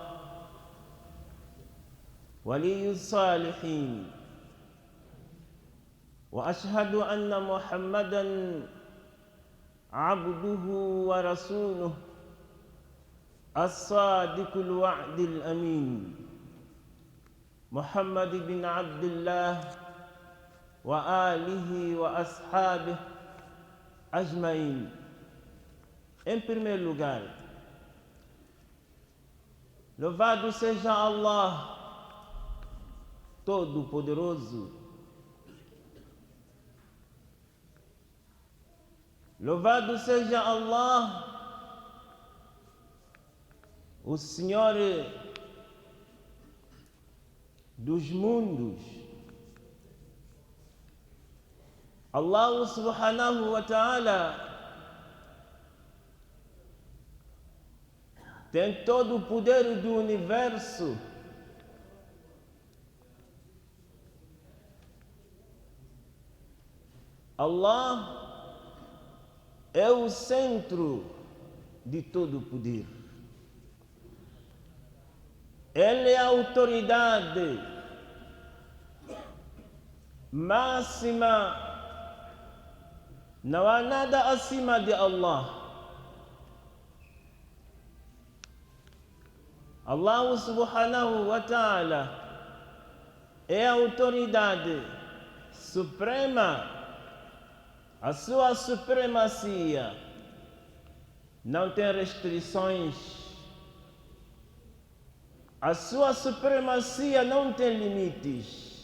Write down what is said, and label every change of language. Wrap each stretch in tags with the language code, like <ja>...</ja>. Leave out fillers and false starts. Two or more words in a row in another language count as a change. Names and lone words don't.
<ar>ولي الصالحين وأشهد أن محمدًا عبده ورسوله الصادق الوعد الأمين محمد بن عبد الله وآله وأصحابه أجمعين.</ar> <pt>Em primeiro lugar, louvado seja Allah Todo-Poderoso. Louvado seja Allah, o Senhor dos mundos.</pt> <ar>الله سبحانه وتعالى</ar> <pt>tem todo o poder do universo. Allah é o centro de todo o poder. Ele é a autoridade máxima. Não há nada acima de Allah.</pt> <ar>الله سبحانه وتعالى</ar> <pt>é a autoridade suprema. A sua supremacia não tem restrições. A sua supremacia não tem limites.</pt>